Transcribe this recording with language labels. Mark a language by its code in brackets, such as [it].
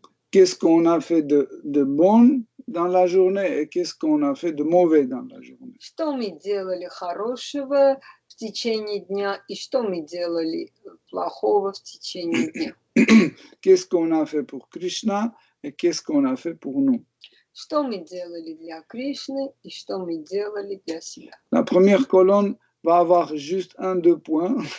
[fr] qu'est-ce qu'on a fait de bon dans la journée et qu'est-ce qu'on a fait de mauvais dans la journée. [ru] Что мы делали хорошего в течение дня и что мы делали плохого в течение дня. [fr] Qu'est-ce qu'on a fait pour Krishna et qu'est-ce qu'on a fait pour nous. [ru] Что мы делали для Кришны и что мы делали для себя. [fr] La première colonne va avoir juste 1-2 points.